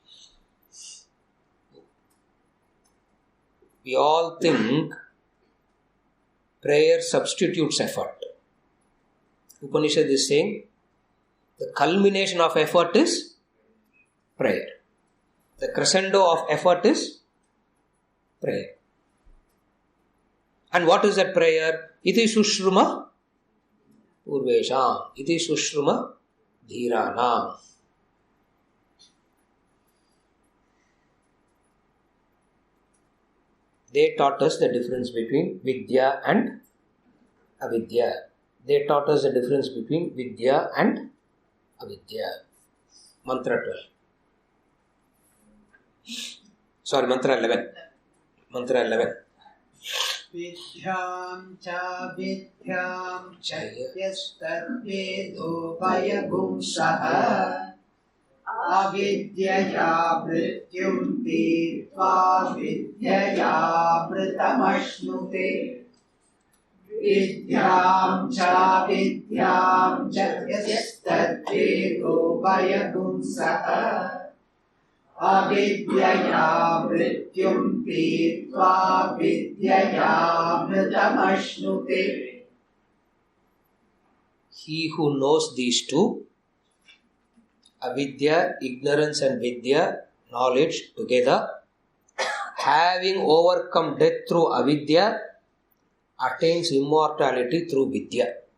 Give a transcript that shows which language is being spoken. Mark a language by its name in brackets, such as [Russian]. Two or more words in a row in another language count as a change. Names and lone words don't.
[English] We all think prayer substitutes effort. Upanishad is saying the culmination of effort is prayer. The crescendo of effort is prayer. And what is that prayer? [Sanskrit] इति शुश्रुम पूर्वेषाम्. इति शुश्रुम धीराणाम्. [English] They taught us the difference between Vidya and Avidya. They taught us the difference between Vidya and Avidya. Mantra 12. Sorry, Mantra 11. Mantra 11. [Sanskrit] विद्यां च यस्तद्वेदो उभयं सह अविद्यया मृत्युं तीर्त्वा विद्यया अमृतमश्नुते विद्यां च यस्तद्वेदो उभयं सह अविद्यया मृत्युं तीर्त्वा विद्यया अमृतमश्नुते. [English] He who knows these two, avidya, ignorance, and vidya, knowledge together, having overcome death through avidya, attains immortality through vidya.